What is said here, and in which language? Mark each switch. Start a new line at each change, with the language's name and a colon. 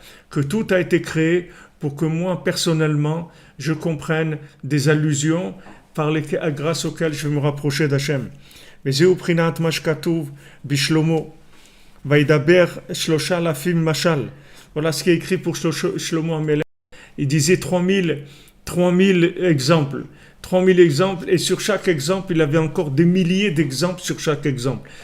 French: Que tout a été créé pour que moi personnellement je comprenne des allusions grâce auxquelles je vais me rapprocher d'Hachem.
Hebrew: וזהו בחינת מה שכתוב בשלמה, וידבר 3,000 משל.
French: Voilà ce qui est écrit pour Shlomo HaMelech. Il disait 3000 exemples. 3000 exemples, et sur chaque exemple, il avait encore des milliers d'exemples sur chaque exemple.